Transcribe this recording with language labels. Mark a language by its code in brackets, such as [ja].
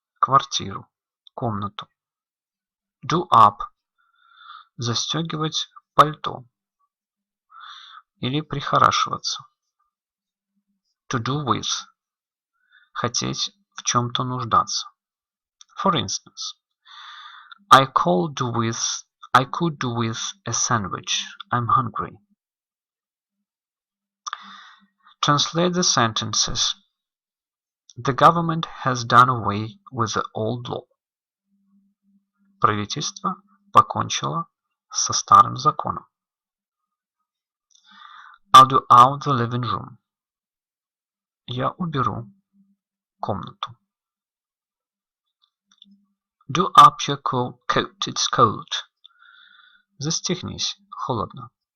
[ru] Квартиру, комнату. [en] Do up. [ru] Застегивать пальто. Или прихорашиваться. [en] To do with. [ru] Хотеть в чем-то нуждаться. [en] For instance, I could do with a sandwich. I'm hungry. Translate the sentences. The government has done away with the old law. [ru] Правительство покончило со старым законом. [en] I'll do out the living room. [ru] Я уберу комнату. [en] Do up your coat, it's cold. [ru] Застегнись, холодно.